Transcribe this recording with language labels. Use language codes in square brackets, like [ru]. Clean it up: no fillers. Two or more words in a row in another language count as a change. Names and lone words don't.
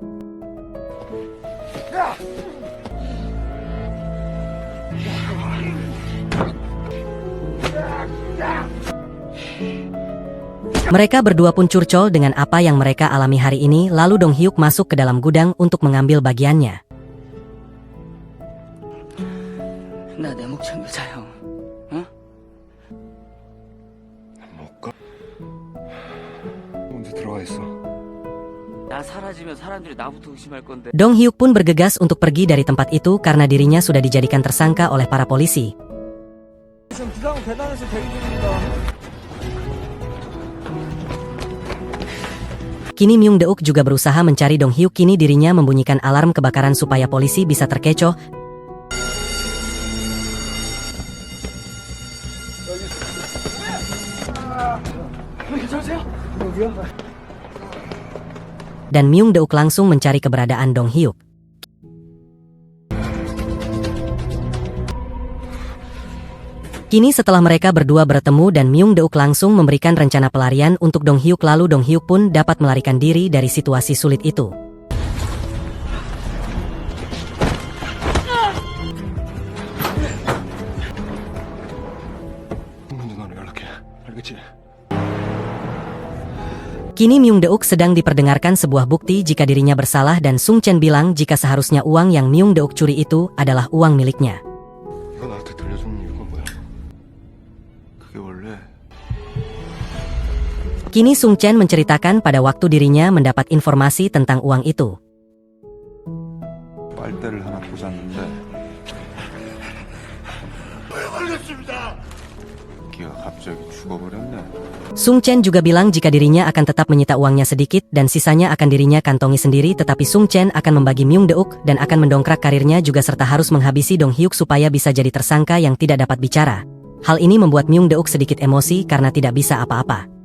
[id] Mereka berdua pun curcol dengan apa yang mereka alami hari ini lalu Dong Hyuk masuk ke dalam gudang untuk mengambil bagiannya. [ko] 나 내 목 챙겨자 형. 어? 못 가. 먼저 했어? 나 사라지면 사람들이 나부터 의심할 건데. [id] Dong Hyuk pun bergegas untuk pergi dari tempat itu karena dirinya sudah dijadikan tersangka oleh para polisi. [ko] 지금 비상구 계단에서 대기 중입니다. [id] Kini Myung Deuk juga berusaha mencari Dong Hyuk. Kini dirinya membunyikan alarm kebakaran supaya polisi bisa terkecoh. Dan Myung Deuk langsung mencari keberadaan Dong Hyuk. Kini setelah mereka berdua bertemu dan Myung Deuk langsung memberikan rencana pelarian untuk Dong Hyuk, lalu Dong Hyuk pun dapat melarikan diri dari situasi sulit itu. [ko] 누나는 연락해. 알겠지? [id] Kini Myung Deuk sedang diperdengarkan sebuah bukti jika dirinya bersalah dan Sung Chen bilang jika seharusnya uang yang Myung Deuk curi itu adalah uang miliknya. [ko] 이거 나한테 들려주는 이유가 뭐야? 그게 원래 [id] Kini Sung Chen menceritakan pada waktu dirinya mendapat informasi tentang uang itu. [ko] 빨대를 하나 꽂았는데 기가 갑자기 죽어버렸네. [id] Sung Chen juga bilang jika dirinya akan tetap menyita uangnya sedikit dan sisanya akan dirinya kantongi sendiri, tetapi Sung Chen akan membagi Myung Deuk dan akan mendongkrak karirnya juga serta harus menghabisi Dong Hyuk supaya bisa jadi tersangka yang tidak dapat bicara. Hal ini membuat Myung Deuk sedikit emosi karena tidak bisa apa-apa.